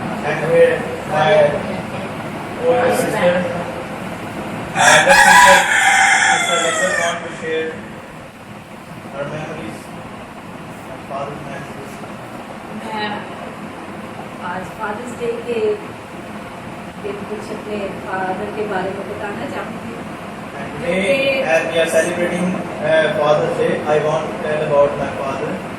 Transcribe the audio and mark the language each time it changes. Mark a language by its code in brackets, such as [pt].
[en] And here my older sister, my elder sister, Sister Lisa, want to share her memories, her father's memories. [hi] मैं आज fathers day के दिन कुछ अपने father के बारे में बताना चाहूँगी. [en] And today, as we are celebrating Father's Day, I want to tell about my father,